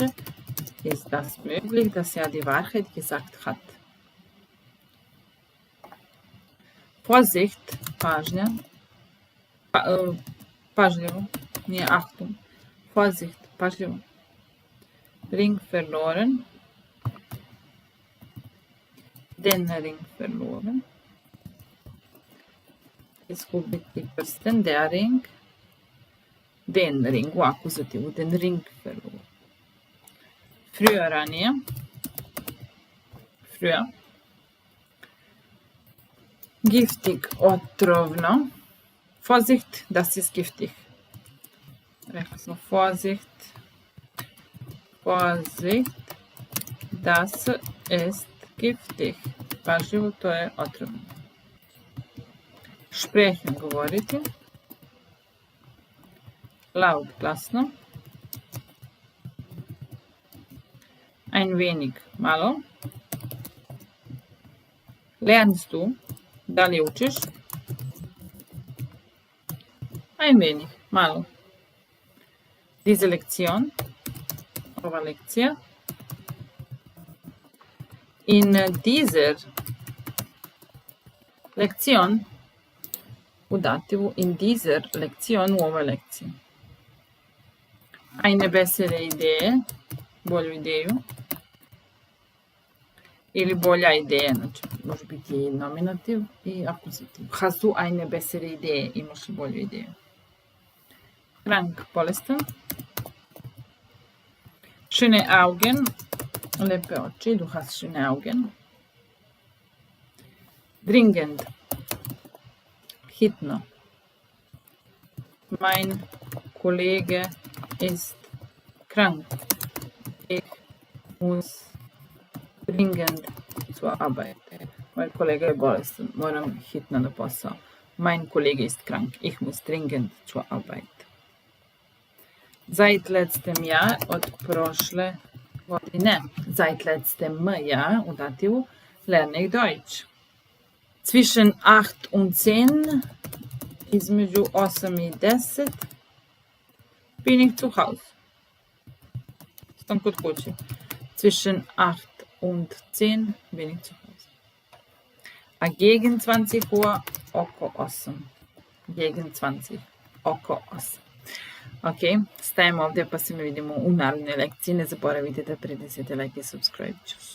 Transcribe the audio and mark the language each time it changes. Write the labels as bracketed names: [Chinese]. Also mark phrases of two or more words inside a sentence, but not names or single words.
[German] Ist das möglich, dass er die Wahrheit gesagt hat? Vorsicht. [Serbian] Pažnja. Pažljivo. Nije Achtung. [German] Vorsicht. Pažljivo. Ring verloren. Den Ring verloren. [Serbian] Izgubiti prsten. [German] Der Ring. Den Ring. [Serbian] U akuzativu. [German] Den Ring verloren. Früher, ranije. Früher. Giftig, otrovno. Vorsicht, das ist giftig. [Serbian] Rekli smo Vorsicht. [German] Vorsicht, das ist giftig. [Serbian] Pažljivo, to je otrovno. [German] Sprechen, govoriti. Laut, glasno. Ein wenig, malo. Lernst du? [Serbian] Da li učiš? [German] Ein wenig, malo. Diese Lektion. [Serbian] Ova lekcija. [German] In dieser Lektion. [Serbian] U dativu. [German] In dieser Lektion, [Serbian] u ovoj lekciji. [German] Eine bessere Idee, [Serbian] bolju ideju. Ili bolja ideja, znači može biti i nominativ i akuzativ. [German] Hast du eine bessere Idee, [Serbian] imaš li bolju ideju. [German] Krank, bolestan. Schöne Augen, [Serbian] lepe oči, [German] du hast schöne Augen. Dringend, hitno. Mein Kollege ist krank. Ich muss dringend zur Arbeit. [Serbian] Moj kolega je bolestan, moram hitno na posao. [German] Mein Kollege ist krank. Ich muss dringend zur Arbeit. Seit letztem Jahr, [Serbian] od prošle godine. [German] Seit letztem Jahr, [Serbian] u dativu, [German] lerne ich Deutsch. Zwischen 8 und 10, [Serbian] između 8 i 10, [German] bin ich zu Hause. [Serbian] Sam kod kuće. [German] Zwischen 8 und 10 bin ich zu Hause. A gegen 20 Uhr, oko 8. Gegen 20, [Serbian] oko 8. Ok, stajem ovdje pa se mi vidimo u narednoj lekciji. Ne zaboravite da pritisnete like i subscribe. Ćus.